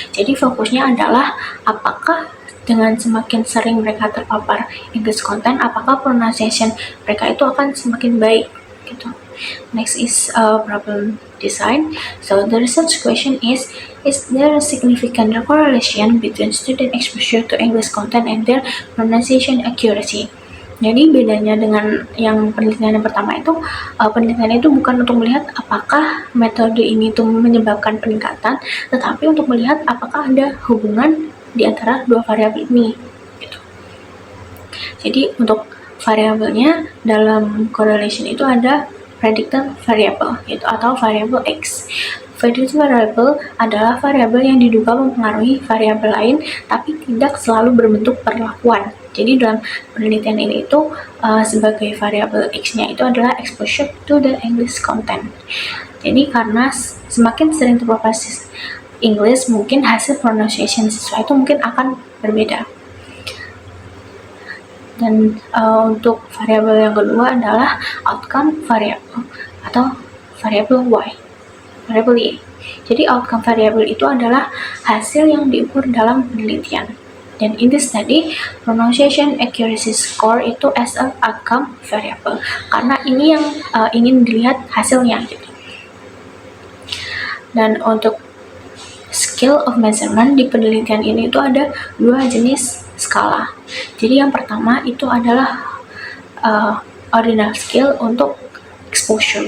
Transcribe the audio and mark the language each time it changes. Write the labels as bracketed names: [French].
[Indonesian] Jadi fokusnya adalah apakah dengan semakin sering mereka terpapar English content, apakah pronunciation mereka itu akan semakin baik gitu. [English] Next is problem design. So the research question is there a significant correlation between student exposure to English content and their pronunciation accuracy? [Indonesian] Jadi bedanya dengan yang penelitian yang pertama itu, penelitian itu bukan untuk melihat apakah metode ini itu menyebabkan peningkatan, tetapi untuk melihat apakah ada hubungan di antara dua variabel ini. Gitu. Jadi untuk variabelnya dalam correlation itu ada predictor variable yaitu atau variabel X. Predictor variable adalah variabel yang diduga mempengaruhi variabel lain tapi tidak selalu berbentuk perlakuan. Jadi dalam penelitian ini itu sebagai variabel X-nya itu adalah exposure to the English content. Jadi karena semakin sering terpapar English, mungkin hasil pronunciation siswa itu mungkin akan berbeda. Dan untuk variabel yang kedua adalah outcome variable atau variabel Y. Variabel Y. Jadi outcome variable itu adalah hasil yang diukur dalam penelitian. [English] Dan in this study, pronunciation accuracy score itu as an outcome variable. [Indonesian] Karena ini yang ingin dilihat hasilnya gitu. Dan untuk scale of measurement di penelitian ini itu ada dua jenis skala. Jadi yang pertama itu adalah ordinal scale untuk exposure.